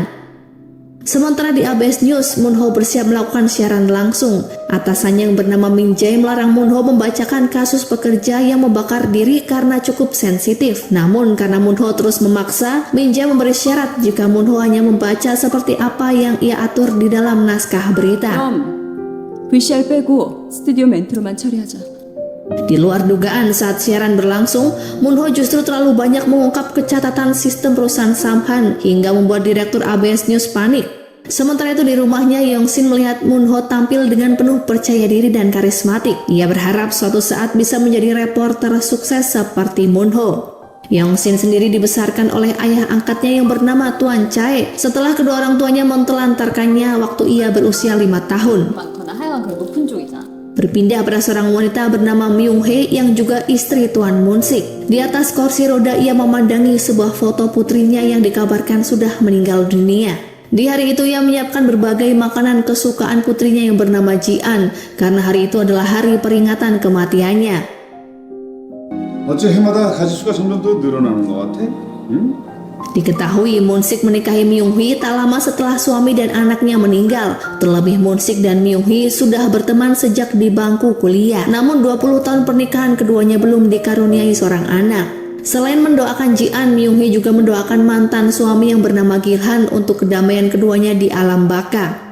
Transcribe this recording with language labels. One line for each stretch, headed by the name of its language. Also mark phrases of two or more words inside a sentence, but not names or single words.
Indonesian: Sementara di ABS News, Moonho bersiap melakukan siaran langsung. Atasannya yang bernama Min Jae melarang Moonho membacakan kasus pekerja yang membakar diri karena cukup sensitif. Namun karena Moonho terus memaksa, Min Jae memberi syarat jika Moonho hanya membaca seperti apa yang ia atur di dalam naskah berita.
Korean: VCR 빼고 스튜디오 멘트로만 처리하자.
Indonesian: Di luar dugaan saat siaran berlangsung, Moonho justru terlalu banyak mengungkap kecatatan sistem perusahaan Samhan hingga membuat direktur ABS News panik. Sementara itu di rumahnya, Yong-shin melihat Moonho tampil dengan penuh percaya diri dan karismatik. Ia berharap suatu saat bisa menjadi reporter sukses seperti Moonho. Yong-shin sendiri dibesarkan oleh ayah angkatnya yang bernama Tuan Chae setelah kedua orang tuanya mentelantarkannya waktu ia berusia 5 tahun.
Korean: 많거나 하여간 그런 높은 쪽이잖아.
Indonesian: Berpindah pada seorang wanita bernama Myung-hee yang juga istri Tuan Moon-sik. Di atas kursi roda ia memandangi sebuah foto putrinya yang dikabarkan sudah meninggal dunia. Di hari itu ia menyiapkan berbagai makanan kesukaan putrinya yang bernama Ji-an karena hari itu adalah hari peringatan kematiannya.
Korean: 어째 해마다 가지수가 점점 더 늘어나는 것 같아? 응?
Indonesian: Diketahui Moon-sik menikahi Myung-hee tak lama setelah suami dan anaknya meninggal. Terlebih Moon-sik dan Myung-hee sudah berteman sejak di bangku kuliah. Namun 20 tahun pernikahan keduanya belum dikaruniai seorang anak. Selain mendoakan Ji-an, Myung-hee juga mendoakan mantan suami yang bernama Gil-han untuk kedamaian keduanya di alam baka.